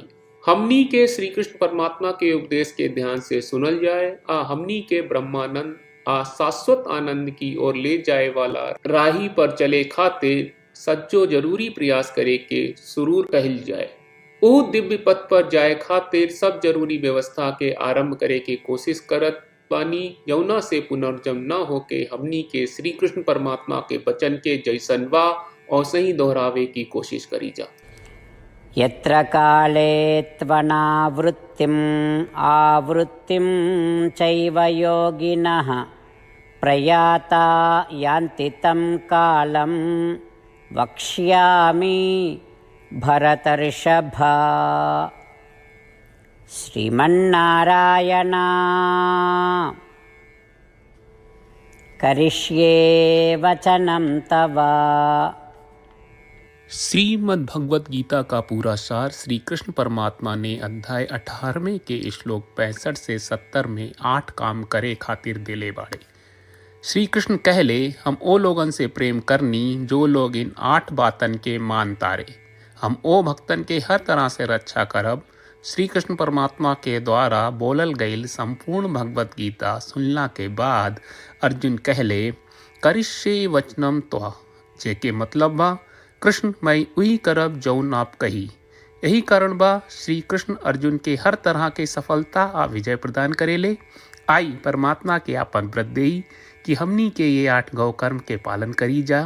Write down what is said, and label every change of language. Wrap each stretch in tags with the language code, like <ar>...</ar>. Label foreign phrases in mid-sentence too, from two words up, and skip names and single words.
<bho>हमनी के श्री कृष्ण परमात्मा के उपदेश के ध्यान से सुनल जाए हमनी के ब्रह्मानंद शाश्वत आनंद की ओर ले जाए वाला राही पर चले खातिर सच्चो जरूरी प्रयास करे के सुरूर कहल जाए। ओ दिव्य पथ पर जाए खातिर सब जरूरी व्यवस्था के आरंभ करे के कोशिश करत बानी यौना से पुनर्जन्म न होके हमनी के श्री कृष्ण परमात्मा के वचन के जैसन वा और सही दोहरावे की कोशिश करी जा।</bho> <sa>यत्र काले त्वनावृत्तिम् आवृत्तिं चैव योगिनः प्रयाता यान्ति तं कालं वक्ष्यामि भरतर्षभा। श्रीमन्नारायण करिष्ये वचनं तव।</sa> <bho>श्रीमद् भगवत गीता का पूरा सार श्री कृष्ण परमात्मा ने अध्याय 18वें के श्लोक 65 से 70 में 8 काम करे खातिर देले बाड़े। श्री कृष्ण कहले हम ओ लोगन से प्रेम करनी जो लोग इन 8 बातन के मान तारे। हम ओ भक्तन के हर तरह से रक्षा करब। श्री कृष्ण परमात्मा के द्वारा बोलल गईल संपूर्ण भगवत गीता सुनला के बाद अर्जुन कहले</bho> <sa>करिष्ये वचनम त्वा,</sa> <bho>जेके मतलब बा कृष्ण मैं वही करब जौन आप कही। यही कारण बा श्री कृष्ण अर्जुन के हर तरह के सफलता विजय प्रदान करेले। आई परमात्मा के आपन व्रत देई कि हमनी के ये 8 गौ कर्म के पालन करी जा।</bho>